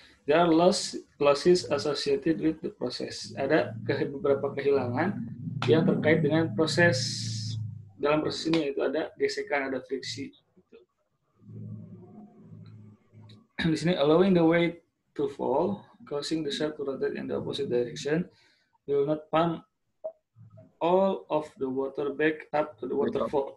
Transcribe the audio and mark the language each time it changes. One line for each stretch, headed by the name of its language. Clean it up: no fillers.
English: There are losses associated with the process.
Indonesian: Ada beberapa kehilangan yang terkait dengan proses. Dalam proses ini yaitu ada gesekan, ada friksi. Gitu. Di sini
English: allowing the weight to fall, causing the shaft to rotate in the opposite direction, will not pump all of the water back up to the waterfall.